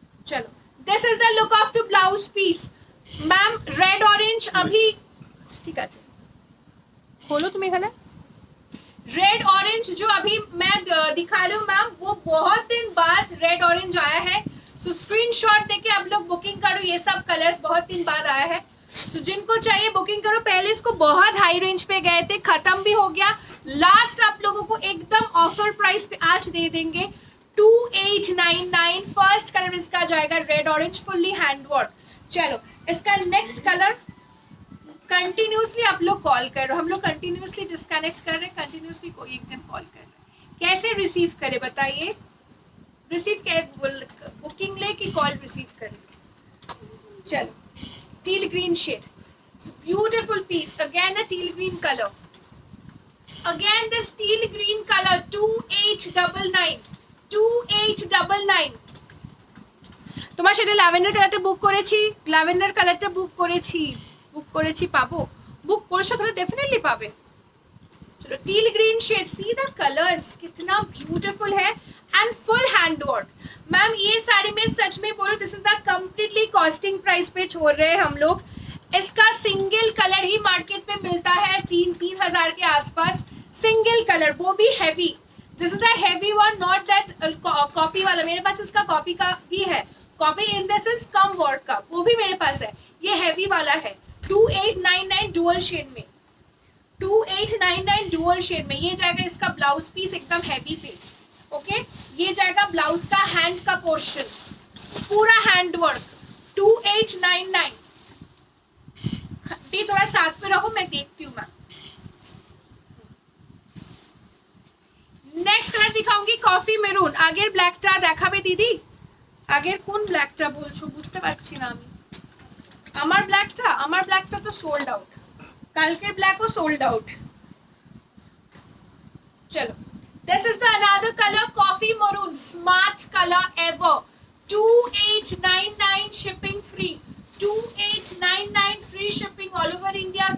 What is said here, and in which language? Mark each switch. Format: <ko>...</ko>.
<en>চলো this is the look of the blouse piece ma'am.</en> <hi>Red orange अभी ठीक</hi> <bn>আছে,</bn> <hi>खोलो तुम</hi> <bn>এখানে।</bn> <hi>रेड ऑरेंज जो अभी मैं दिखा रही हूँ मैम, वो बहुत दिन बाद रेड ऑरेंज आया है। सो स्क्रीनशॉट देके आप लोग बुकिंग करो। ये सब कलर्स बहुत दिन बाद आया है। सो जिनको चाहिए बुकिंग करो। पहले इसको बहुत हाई रेंज पे गए थे, खत्म भी हो गया। लास्ट आप लोगों को एकदम ऑफर प्राइस पे आज दे देंगे 2899। फर्स्ट कलर इसका जाएगा रेड ऑरेंज, फुल्ली हैंडवर्क। चलो इसका नेक्स्ट कलर। कंटिन्यूसली आप लोग कॉल कर रहे हो, हम लोग कंटिन्यूसली डिस्कनेक्ट कर रहे हैं, कंटिन्यूसली कोई एक जन कॉल कर रहे हैं। कैसे रिसीव करे बताइए? रिसीव कैसे, बुकिंग ले कि कॉल रिसीव करें?</hi> <en>चलो teal green shade, it's a beautiful piece. Again a teal green color, again this teal green color, 2899, 2899।</en> <bn>তোমার সাথে ল্যাভেন্ডার কালারটা বুক করেছি, ল্যাভেন্ডার কালারটা বুক করেছি পাবো? বুক করেছো তাহলে डेफिनेटली পাবে।</bn> <hi>चलो till green shade, see the colours कितना ब्यूटीफुल है and full hand work. Ma'am ये साड़ी में सच में बोलो,</hi> <en>this is the completely costing price</en> <hi>पे छोड़ रहे हैं हम लोग। इसका सिंगल कलर ही मार्केट में मिलता है 3,000 के आसपास, सिंगल कलर, वो भी heavy.</hi> <en>This is the heavy one, not that copy वाला।</en> <hi>मेरे पास इसका कॉपी का भी है,</hi> <en>copy in the sense</en> <hi>come work का, वो भी मेरे पास है। ये हैवी वाला है 2899 डुअल शेड में, 2899 डुअल शेड में। ये जाएगा इसका ब्लाउज पीस एकदम हैवी पे। ओके ये जाएगा ब्लाउज का हैंड का पोर्शन, पूरा हैंड वर्क 2899। भी थोड़ा साथ में रहो, मैं देखती हूँ मैम। नेक्स्ट कलर दिखाऊंगी कॉफी मेरून।</hi> <bn>আগের ব্ল্যাকটা দেখাবে দিদি? আগের কোন ব্ল্যাকটা বলছো বুঝতে পারছি না আমি। আমার ব্ল্যাকটা তো সোল্ড আউট, কালকের ব্ল্যাকও সোল্ড আউট।</bn> <en>चलो this is the another color, coffee maroon, smart color ever, 2899 shipping free, 2899 free shipping all over India.</en>